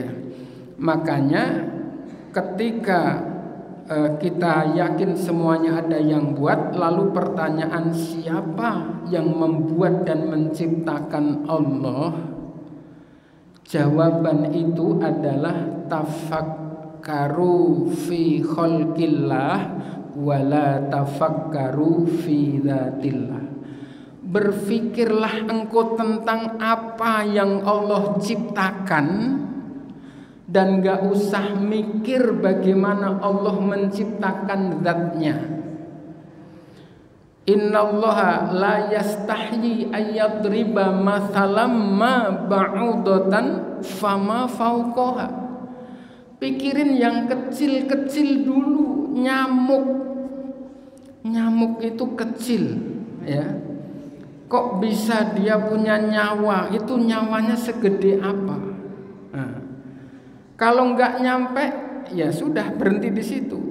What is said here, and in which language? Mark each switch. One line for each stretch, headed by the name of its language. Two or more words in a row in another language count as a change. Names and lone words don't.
Indonesian: Makanya ketika kita yakin semuanya ada yang buat, lalu pertanyaan siapa yang membuat dan menciptakan Allah? Jawaban itu adalah
Arabic: تفكروا في خلق الله ولا تفكروا في ذات الله.
Indonesian: Berfikirlah engkau tentang apa yang Allah ciptakan, dan gak usah mikir bagaimana Allah menciptakan zatnya.
Arabic: إن الله لا يستحيي أن يضرب مثلا ما بعوضة فما فوقها.
Indonesian: Pikirin yang kecil-kecil dulu. Nyamuk itu kecil, ya. Kok bisa dia punya nyawa? Itu nyawanya segede apa? Nah, kalau nggak nyampe, ya sudah berhenti di situ.